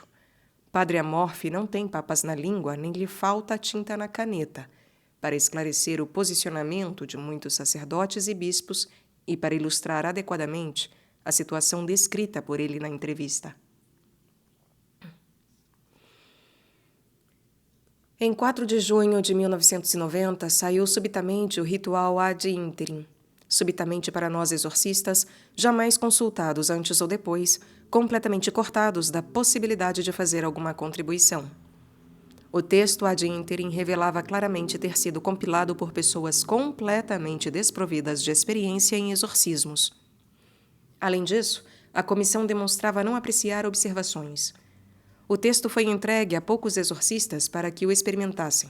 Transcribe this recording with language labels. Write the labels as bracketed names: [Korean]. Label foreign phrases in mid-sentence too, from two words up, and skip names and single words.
[Portuguese] Padre Amorfi não tem papas na língua, nem lhe falta tinta na caneta, para esclarecer o posicionamento de muitos sacerdotes e bispos e para ilustrar adequadamente a situação descrita por ele na entrevista. Em 4 de junho de 1990, saiu subitamente o ritual [Latin] ad interim. [Portuguese] Subitamente para nós exorcistas, jamais consultados antes ou depois, completamente cortados da possibilidade de fazer alguma contribuição. O texto [Latin] ad interim [Portuguese] revelava claramente ter sido compilado por pessoas completamente desprovidas de experiência em exorcismos. Além disso, a comissão demonstrava não apreciar observações. O texto foi entregue a poucos exorcistas para que o experimentassem.